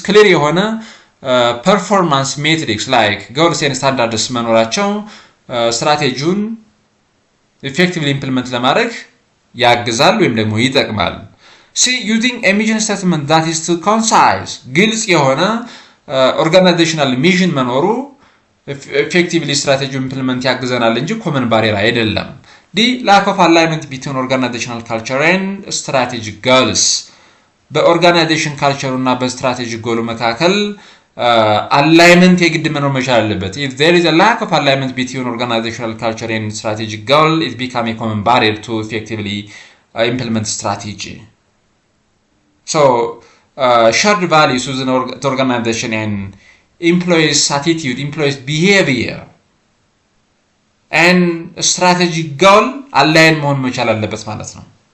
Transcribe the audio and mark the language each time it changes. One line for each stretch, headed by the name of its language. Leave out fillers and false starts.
English: clear
Amharic: የሆነ
English: performance matrix like goals and standards
Amharic: መኖራቸው ስትራቴጂውን
English: effectively implement
Amharic: ለማድረግ ያግዛል ወይም ደግሞ ይጠቅማል።
English: C using a mission statement that is too concise.
Amharic: ግልጽ የሆነ
English: organizational mission
Amharic: መኖሩ
English: effectively strategy implement
Amharic: ያግዘናል እንጂ
English: common barrier
Amharic: አይደለም።
English: D lack of alignment between organizational culture and strategic goals.
Amharic: በኦርጋናይዜሽን ካልቸሩ እና በስትራቴጂክ ጎሉ መካከል alignment የግድ መኖር መቻል አለበት.
English: If there is a lack of alignment between organizational culture and strategic goal, it becomes a common barrier to effectively implement strategy. So, shared values within the organization and employees' attitude, employees' behavior, and strategic goal align
Amharic: መሆን መቻል አለበት ማለት ነው።